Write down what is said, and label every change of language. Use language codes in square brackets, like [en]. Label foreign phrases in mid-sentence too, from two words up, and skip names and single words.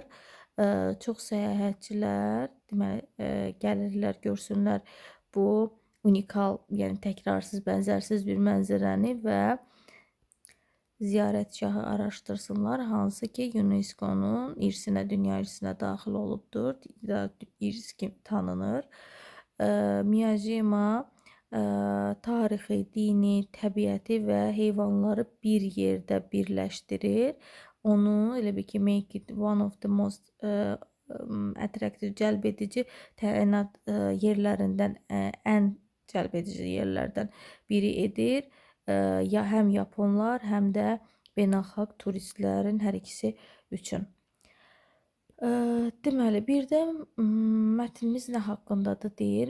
[az] Çox səyahətçilər deməli gəlirlər, görsünlər bu unikal, yəni təkrarsız, bənzərsiz bir mənzərəni və ziyarətgahı araşdırsınlar, hansı ki UNESCO-nun irsinə, dünya irsinə daxil olubdur, irs kimi tanınır. Miyajima tarixi, dini, təbiəti və heyvanları bir yerdə birləşdirir. Onu elə bil ki, [en] make it one of the most attractive, [az] cəlb edici təyinat yerlərindən, ən cəlb edici yerlərdən biri edir. Ya həm yaponlar, həm də beynəlxalq turistlərin hər ikisi üçün. Deməli, bir də mətnimiz nə haqqındadır deyir.